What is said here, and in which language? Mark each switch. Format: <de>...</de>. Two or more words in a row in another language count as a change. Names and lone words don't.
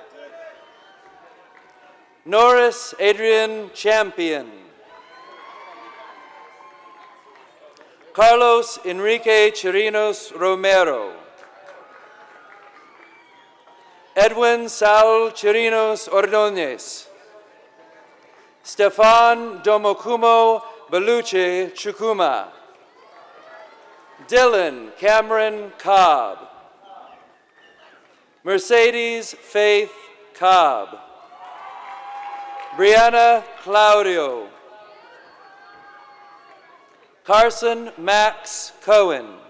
<en>Norris Adrian Champion. Carlos Enrique Chirinos Romero. Edwin Saul Chirinos Ordóñez. Stefan Domokumo Beluche Chukuma. Dylan Cameron Cobb. Mercedes Faith Cobb. Brianna Claudio. Carson Max Cohen.</en>